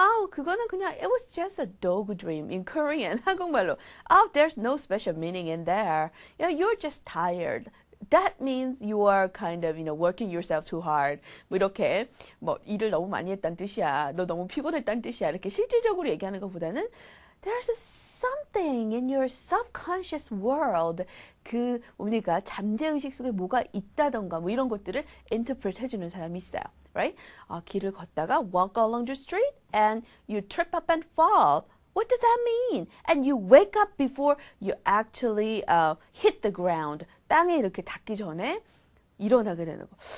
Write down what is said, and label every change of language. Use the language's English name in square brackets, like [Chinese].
[Korean] 그거는 그냥 [English] it was just a dog dream in Korean. [Korean] 한국말로. [English] There's no special meaning in there. You're just tired. that means you are kind of, working yourself too hard. [Korean] 뭐 이렇게 뭐 일을 너무 많이 했다는 뜻이야. 너 너무 피곤했다는 뜻이야. 이렇게 실질적으로 얘기하는 것보다는 [English] there's something in your subconscious world. [Korean] 그 우리가 잠재의식 속에 뭐가 있다던가 뭐 이런 것들을 interpret 해주는 사람이 있어요. [English] Right? [Korean] 길을 걷다가 [English] walk along the street and you trip up and fall. What does that mean? And you wake up before you actually hit the ground. [Korean] 땅에 이렇게 닿기 전에 일어나게 되는 거.